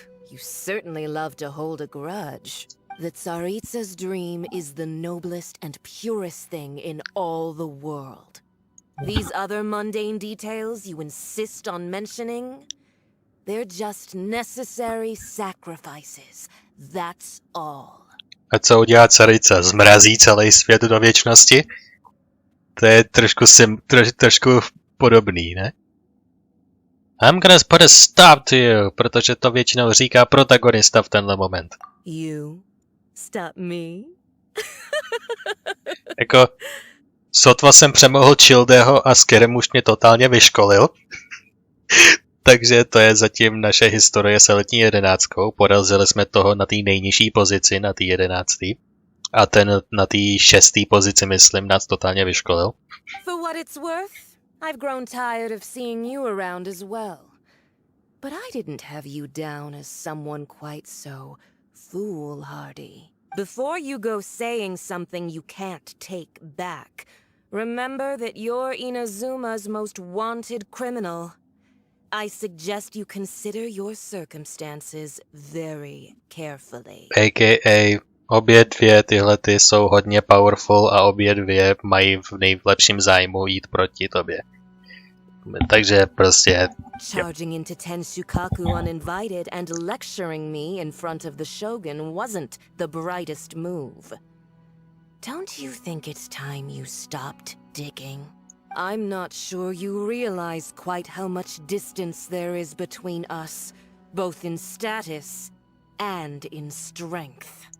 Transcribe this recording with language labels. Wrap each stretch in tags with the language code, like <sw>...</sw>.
<en>You certainly love to hold a grudge. The Tsaritsa's dream is the noblest and purest thing in all the world. These other mundane details you insist on mentioning, they're just necessary sacrifices. That's all.</en> <cs>A co udělá Carica? Zmrazí celý svět do věčnosti? To je trošku podobný, ne?</cs> <en>I'm gonna put a stop to you,</en> <cs>protože to většinou říká protagonista v tenhle moment.</cs> <en>You? Stop me?</en> <cs>Jako, sotva jsem přemohl Childeho a Skyrim už mě totálně vyškolil. Takže to je zatím naše historie s elitní jedenáctkou. Porazili jsme toho na té nejnižší pozici, na té 11. A ten na té 6. pozici, myslím, nás totálně vyškolil.</cs> <en>For what it's worth, I've grown tired of seeing you around as well. But I didn't have you down as someone quite so foolhardy. Before you go saying something you can't take back, remember that you're Inazuma's most wanted criminal. I suggest you consider your circumstances very carefully. A.k.a.</en> <cs>obě dvě tyhle ty jsou hodně powerful a obě dvě mají v nejlepším zájmu jít proti tobě. Takže prostě...</cs> <en>Charging into Tenshukaku uninvited and lecturing me in front of the Shogun wasn't the brightest move. Don't you think it's time you stopped digging? I'm not sure you realize quite how much distance there is between us, both in status and in strength.</en>